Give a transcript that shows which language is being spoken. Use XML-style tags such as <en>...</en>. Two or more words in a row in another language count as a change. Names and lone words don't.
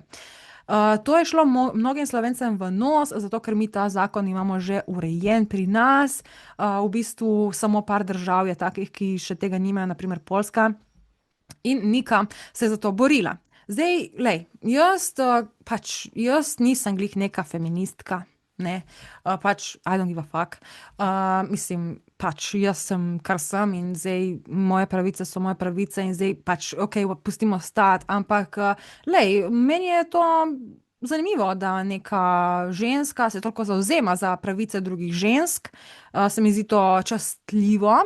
<sl>To je šlo mnogim Slovencem v nos, zato ker mi ta zakon imamo že urejen pri nas. V bistvu samo par držav je takih, ki še tega nimajo, naprimer Poljska. In Nika se je za to borila. Zdaj, lej, jaz nisem glih neka feministka, ne, pač</sl> <en>I don't give a fuck.</en> <sl>Mislim, pač jaz sem, kar sem in zdaj moje pravice so moje pravice in zdaj pač, ok, pustimo stati, ampak, lej, meni je to zanimivo, da neka ženska se toliko zavzema za pravice drugih žensk, se mi zdi to častitljivo.</sl>